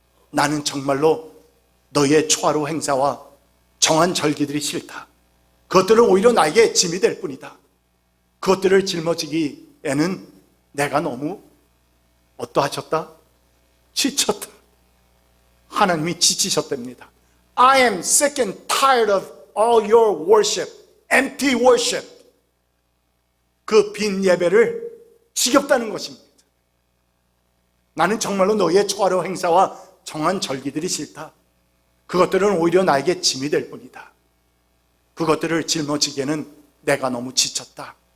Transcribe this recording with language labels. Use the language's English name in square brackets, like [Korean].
[Korean] 나는 정말로 너희의 초하루 행사와 정한 절기들이 싫다. 그것들은 오히려 나에게 짐이 될 뿐이다. 그것들을 짊어지기에는 내가 너무 어떠하셨다? 지쳤다. 하나님이 지치셨답니다. [English] I am sick and tired of all your worship, empty worship. [Korean] 그 빈 예배를 지겹다는 것입니다. 나는 정말로 너희의 초하루 행사와 정한 절기들이 싫다. 그것들은 오히려 나에게 짐이 될 뿐이다. 그것들을 짊어지기에는 내가 너무 지쳤다.